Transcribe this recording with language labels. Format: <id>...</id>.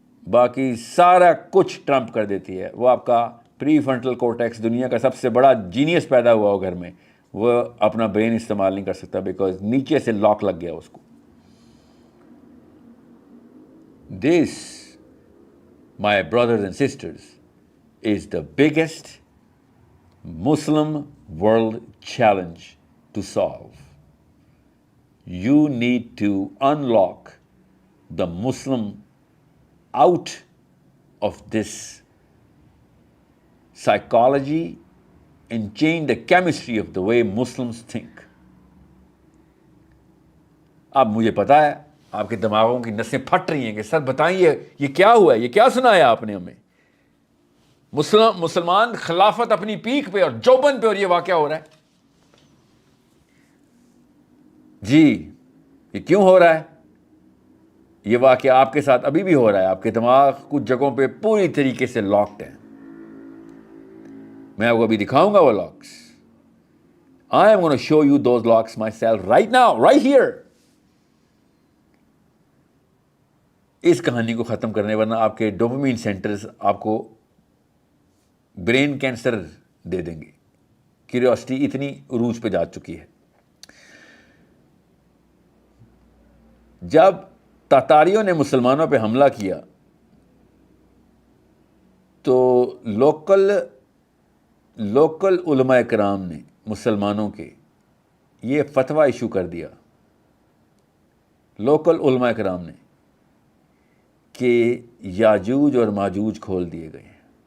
<ur>باقی سارا کچھ ٹرمپ کر دیتی ہے۔ وہ آپ کا پری فرنٹل کورٹیکس، دنیا کا سب سے بڑا جینیس پیدا ہوا ہو گھر میں، وہ اپنا برین استعمال نہیں کر سکتا، بیکاز نیچے سے لاک لگ گیا اس کو۔</ur> <en>This my brothers and sisters, is the biggest Muslim world challenge to solve. You need to unlock the Muslim out of this psychology and change the chemistry of the way Muslims think.</en> <ur>اب مجھے پتا ہے آپ کے دماغوں کی نسیں پھٹ رہی ہیں کہ سر بتائیں یہ کیا ہوا ہے، یہ کیا سنایا آپ نے ہمیں؟ مسلمان خلافت اپنی پیک پہ اور جوبن پہ، اور یہ واقعہ ہو رہا ہے۔ جی یہ کیوں ہو رہا ہے؟ یہ واقعہ آپ کے ساتھ ابھی بھی ہو رہا ہے. آپ کے دماغ کچھ جگہوں پہ پوری طریقے سے لاکڈ ہیں. میں آپ کو ابھی دکھاؤں گا وہ locks.</ur> <en>I am going to show you those locks myself right now, right here.</en> <ur>اس کہانی کو ختم کرنے ورنہ آپ کے ڈوپامین سینٹرز آپ کو برین کینسر دے دیں گے. کیوریوسٹی اتنی عروج پہ جا چکی ہے. جب تاتاریوں نے مسلمانوں پہ حملہ کیا تو لوکل علماء کرام نے مسلمانوں کے یہ فتویٰ ایشو کر دیا، لوکل علماء کرام نے، کہ یاجوج اور ماجوج کھول دیے گئے ہیں.</ur>